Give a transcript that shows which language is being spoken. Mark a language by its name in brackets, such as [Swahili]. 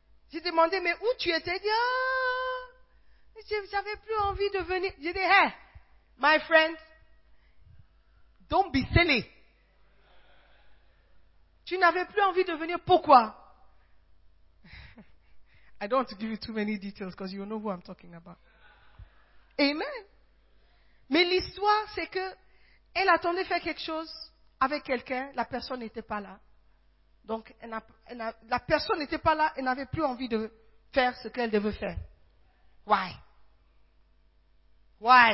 [French] J'ai demandé, mais où tu étais? Elle dit, ah, oh, j'avais plus envie de venir. J'ai dit, [English] hey, my friend, don't be silly. [French] Tu n'avais plus envie de venir, pourquoi? [English] I don't want to give you too many details because you know who I'm talking about. Amen. [French] Mais l'histoire, c'est que elle attendait faire quelque chose avec quelqu'un, la personne n'était pas là. Donc, la personne n'était pas là et n'avait plus envie de faire ce qu'elle devait faire. [English] Why? Why?